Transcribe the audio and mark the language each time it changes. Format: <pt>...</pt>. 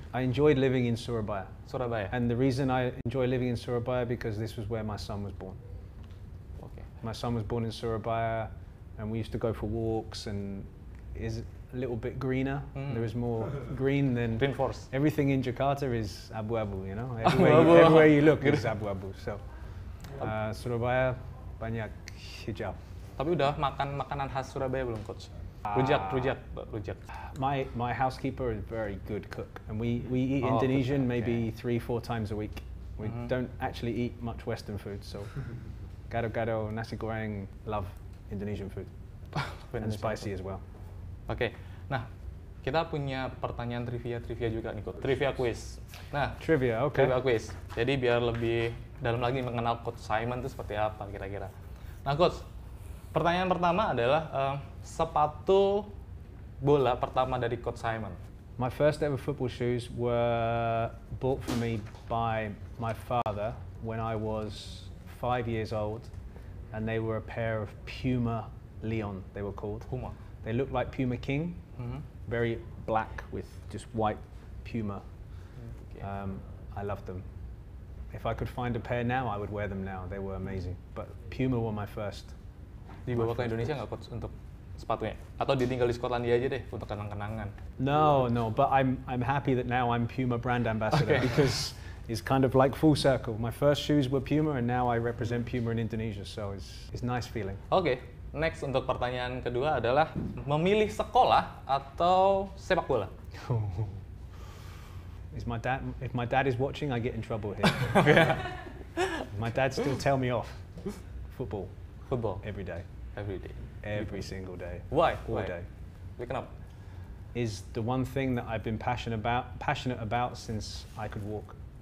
<en>I enjoyed living in Surabaya. And the reason I enjoy living in Surabaya because this was where my son was born. Okay. My son was born in Surabaya and we used to go for walks and is a little bit greener. There is more green than Reinforce. Everything in Jakarta is</en> <id>abu-abu,</id> <en>you know. Everywhere you look is</en> <id>abu-abu. So Surabaya banyak hijau. Tapi udah makan makanan khas Surabaya belum Coach? Rujak.</id> <en>My housekeeper is a very good cook, and we eat Indonesian maybe 3-4 times a week. We don't actually eat much Western food, so gado-gado, nasi goreng, love Indonesian food, and spicy as well.</en> <id>Oke, nah kita punya pertanyaan trivia juga nih Coach.</id> <en>Trivia quiz.</en> <id>Nah,</id> <en>trivia</en> <id>quiz. Jadi biar lebih dalam lagi mengenal Coach Simon itu seperti apa kira-kira. Nah Coach, pertanyaan pertama adalah sepatu bola pertama dari Coach Simon</id> <en>My first ever football shoes were bought for me by my father when I was 5 years old, and they were a pair of Puma Leon, they were called. Puma. They looked like Puma King, very black with just white Puma. Okay. I loved them. If I could find a pair now, I would wear them now. They were amazing. But Puma were my first.</en> <id>Dibawa ke Indonesia nggak coach untuk sepatunya? Atau ditinggal di Skotlandia aja deh untuk kenang-kenangan?</id> <en>No, but I'm happy that now I'm Puma brand ambassador because it's kind of like full circle. My first shoes were Puma and now I represent Puma in Indonesia, so it's a nice feeling.</en> <id>Oke, next untuk pertanyaan kedua adalah memilih sekolah atau sepak bola?</id> <en>If my dad is watching, I get in trouble here. My dad still tell me off. Football. Football. Every day. Every day. Every single day. Why? All Why? day.</en> <id>Kenapa?</id> <en>Is the one thing that I've been passionate about since I could walk.</en>